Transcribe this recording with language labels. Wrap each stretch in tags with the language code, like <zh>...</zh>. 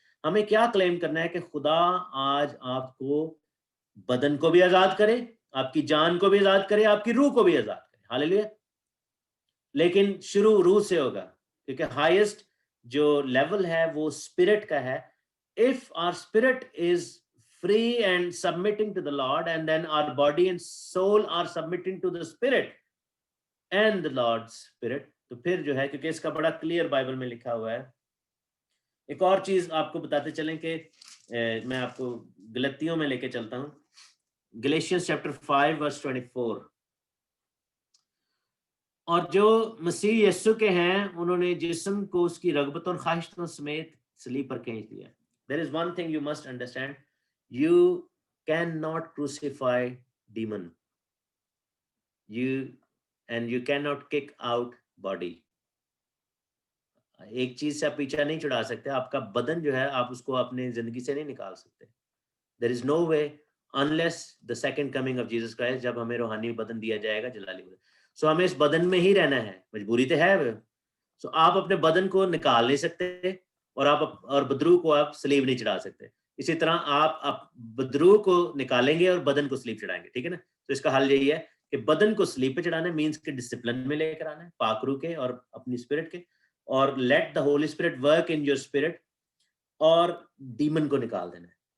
<ur>ہمیں کیا کلیم کرنا ہے کہ خدا آج آپ کو بدن کو بھی آزاد کرے، آپ کی جان کو بھی آزاد کرے، آپ کی روح کو بھی آزاد کرے. ہاللیلویا. لیکن شروع روح سے ہوگا، کیونکہ ہائیسٹ جو لیول ہے وہ اسپرٹ کا ہے.</ur> <en>if our spirit is free and submitting to the Lord, and then our body and soul are submitting to the Spirit and the Lord's Spirit,</en> <ur>تو پھر جو ہے، کیونکہ اس کا بڑا کلیئر بائبل میں لکھا ہوا ہے. ایک اور چیز آپ کو بتاتے چلیں کہ میں آپ کو گلتیوں میں لے کے چلتا ہوں.</ur> <en>Galatians chapter 5 verse 24.</en> <ur>اور جو مسیح یسوع کے ہیں انہوں نے جسم کو اس کی رغبتوں اور خواہشوں سمیت صلیب پر کھینچ دیا.</ur> <en>There is one thing you must understand. You cannot crucify demon. You cannot kick out body.</en> <ur>ایک چیز سے آپ پیچھا نہیں چھڑا سکتے. آپ کا بدن جو ہے آپ اس کو اپنے زندگی سے نہیں نکال سکتے.</ur> <en>There is no way unless the second coming of Jesus Christ,</en> <ur>جب ہمیں روحانی بدن دیا جائے گا، جلالی بدن. سو ہمیں اس بدن میں ہی رہنا ہے، مجبوری تو ہے. سو آپ اپنے بدن کو نکال نہیں سکتے، اور بدروح کو آپ صلیب نہیں چڑھا سکتے. اسی طرح آپ بدروح کو نکالیں گے اور بدن کو صلیب چڑھائیں گے. ٹھیک ہے نا. تو اس کا حل یہی ہے کہ بدن کو صلیب پہ چڑھانا مینس کہ ڈسپلن میں لے کر آنا ہے، پاک روح کے اور اپنی اسپرٹ کے، اور</ur> <en>let the holy spirit work in your spirit,</en> <ur>اور ڈیمن کو نکال دینا ہے.</ur>